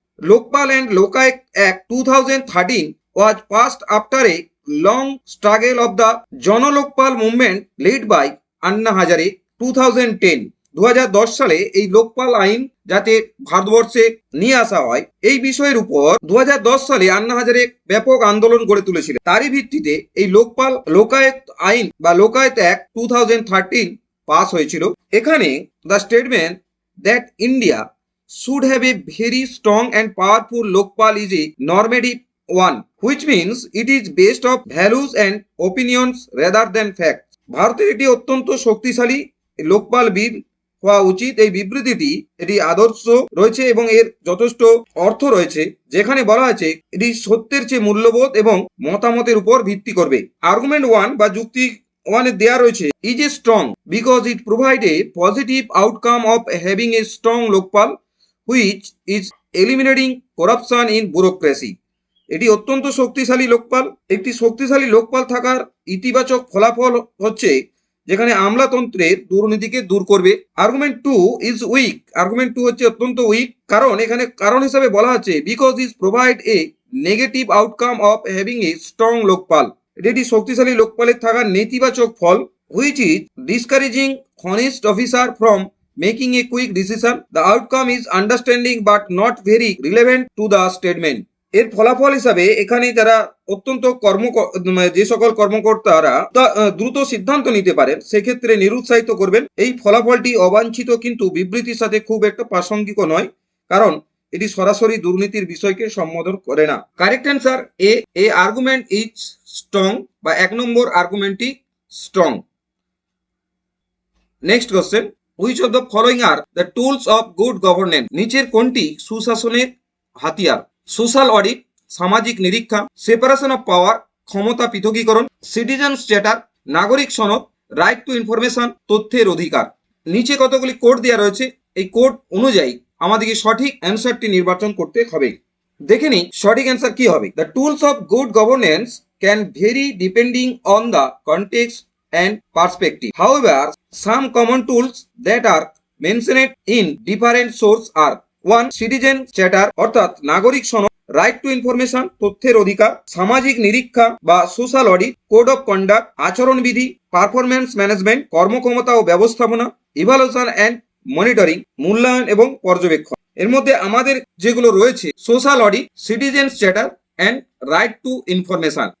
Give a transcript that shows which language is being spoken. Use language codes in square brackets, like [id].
[en] Lokpal and লোকায়ত act 2013 was passed after a long struggle of the Janlokpal movement led by Anna Hazare 2010। [bn] 2010 সালে এই লোকপাল আইন যাতে ভারতবর্ষে নিয়ে আসা হয় এই বিষয়ের উপর 2010 সালে আন্না হাজারে ব্যাপক আন্দোলন গড়ে তুলেছিলেন। তারই ভিত্তিতে এই লোকায়ত আইন বা লোকায়ত অ্যাক্ট 2013 পাস হয়েছিল। [en] এখানে the statement that India should have a very strong and powerful lokpal is a normative one, which means it is based on values and opinions rather than facts. [bn] ভারতের একটি অত্যন্ত শক্তিশালী লোকপাল বিল হওয়া উচিত। এই বিবৃতিটি এটি আদর্শ রয়েছে এবং এর যথেষ্ট অর্থ রয়েছে, যেখানে বলা হয়েছে এটি সত্যের চেয়ে মূল্যবোধ এবং মতামতের উপর ভিত্তি করবে। [en] argument 1 [bn] বা যুক্তি 1 দেয়া রয়েছে, [en] Is a strong because it provide a positive outcome of having a strong Lokpal which is eliminating corruption in bureaucracy. [bn] এটি অত্যন্ত শক্তিশালী লোকপাল। একটি শক্তিশালী লোকপাল থাকার ইতিবাচক ফলাফল হচ্ছে যেখানে আমলাতন্ত্রের দুর্নীতিকে দূর করবে। [en] Argument 2 is weak. Argument 2 [bn] হচ্ছে অত্যন্ত [en] weak, [bn] কারণ এখানে কারণ হিসাবে বলা হচ্ছে [en] Because is provide a negative outcome of having a strong Lokpal. [bn] এটি একটি শক্তিশালী লোকপালের থাকার নেতিবাচক ফল, [en] Which is discouraging honest officer from making a quick decision. The outcome is understanding but not very relevant to the statement. [bn] এর ফলাফল হিসাবে এখানে যারা অত্যন্ত যে সকল কর্মকর্তারা দ্রুত সিদ্ধান্ত নিতে পারেন সেক্ষেত্রে নিরুৎসাহিত করবেন। এই ফলাফলটি অবাঞ্ছিত কিন্তু বিবৃতির সাথে খুব একটা প্রাসঙ্গিক নয়, কারণ এটি সরাসরি দুর্নীতির বিষয়কে সম্বোধন করে না। [en] correct answer a argument is strong [bn] বা 1 নম্বর আর্গুমেন্টটি [en] Strong. Next question, which of the following are the tools of good governance? [bn] নিচের কোনটি সুশাসনের হাতিয়ার? [en] social audit, [bn] সামাজিক নিরীক্ষা, [en] separation of power, [bn] ক্ষমতা পৃথকীকরণ, [en] citizens charter, [bn] নাগরিক সনদ, [en] right to information, [bn] তথ্যের অধিকার। নিচে কতগুলি কোড দেওয়া রয়েছে, এই কোড অনুযায়ী আমাদেরকে সঠিক অ্যান্সারটি নির্বাচন করতে হবে। দেখে নিই সঠিক অ্যান্সার কি হবে। [en] The tools of good governance can very depending on the context and perspective. However, some common tools that are mentioned in different sources are 1. Citizen charter [bn] অর্থাৎ নাগরিক সনদ, [en] right to information [bn] তথ্যের অধিকার, সামাজিক নিরীক্ষা বা [en] social audit, code of conduct [bn] আচরণবিধি, [en] performance management [bn] কর্মক্ষমতা ও ব্যবস্থাপনা, [en] evaluation and monitoring [bn] মূল্যায়ন এবং পর্যবেক্ষণ। এর মধ্যে আমাদের যেগুলো রয়েছে social audit, citizen charter and right two information.